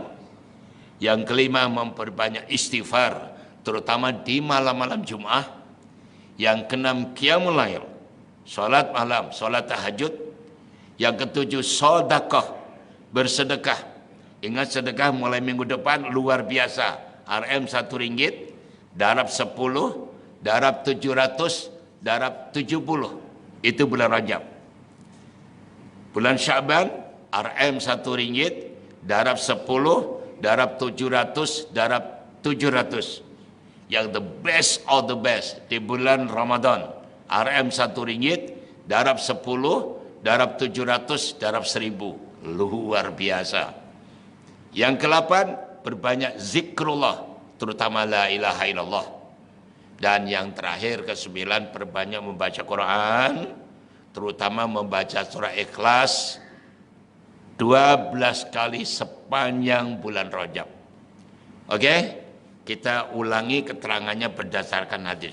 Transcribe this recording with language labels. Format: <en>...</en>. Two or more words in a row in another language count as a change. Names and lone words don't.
<ms>Yang kelima, memperbanyak istighfar, terutama di malam-malam Jum'ah. Yang keenam,</ms> <ar>قيام الليل,</ar> <ms>sholat malam, sholat tahajud. Yang ketujuh, sedekah, bersedekah. Ingat sedekah mulai minggu depan luar biasa. RM 1 ringgit, darab 10, darab 700, darab 70. Itu bulan Rajab. Bulan Sya'ban, RM 1 ringgit, darab 10, darab 700, darab 700. Yang</ms> <en>the best of the best</en> <ms>di bulan Ramadan, RM 1 ringgit, darab 10, darab 700, darab 1000. Luar biasa. Yang ke-8, berbanyak zikrullah, terutama</ms> <ar>لا إله إلا الله.</ar> <ms>Dan yang terakhir ke-9, perbanyak membaca Quran, terutama membaca surah Ikhlas 12 kali sepanjang bulan Rajab. Oke? Kita ulangi keterangannya berdasarkan hadis.</ms>